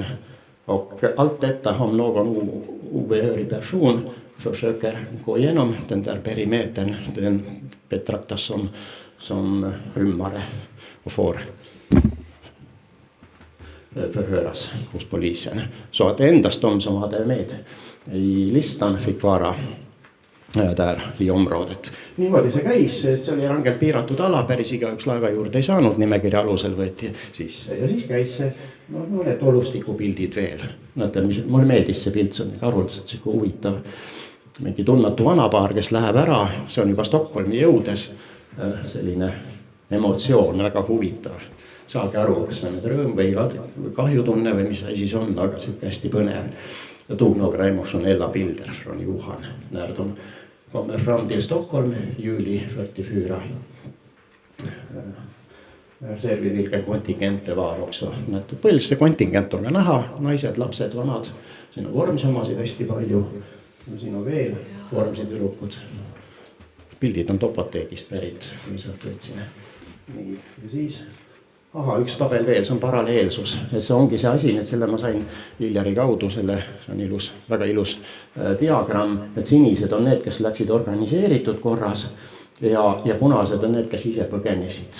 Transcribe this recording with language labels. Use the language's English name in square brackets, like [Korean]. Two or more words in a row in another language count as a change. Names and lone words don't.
[Swedish] Och allt detta om någon obehörig person försöker gå igenom den där perimetern, den betraktas som rymmare och får förhöras hos polisen. Så att endast de som hade med i listan fick vara där i området. [Estonian] Niimoodi see käis, et see oli rangelt piiratud ala, päris igaüks laeva juurde ei saanud, nimekirja alusel võeti sisse ja siis käis see need olustikupildid veel. Mulle meeldis see pilt, see on haruldaselt siuke huvitav. Mingi tundmatu vanapaar, kes läheb ära, see on juba Stockholmi jõudes, selline emotsioon, väga huvitav. saage aru, kas see on nüüd rõõm või kahjutunne või mis asi see on, aga sihuke hästi põnev. [Swedish] Jag tog några emotionella bilder från Johan när de kommer fram till Stockholm juli 44. Här ser vi vilka kontingent det var också. [Estonian] Põhiliselt see kontingent on ka näha, naised, lapsed, vanad. Siin on vormsomasid hästi palju. Siin on veel vormsid tüdrukud. Pildid on Topoteegist pärit, kui sealt võtsime. Nii, ja siis... Aha, üks tabel veel, see on paralleelsus. Et see ongi see asi, et selle ma sain Iljari kaudu, see on ilus, väga ilus diagramm, et sinised on need, kes läksid organiseeritud korras ja punased on need, kes ise põgenesid.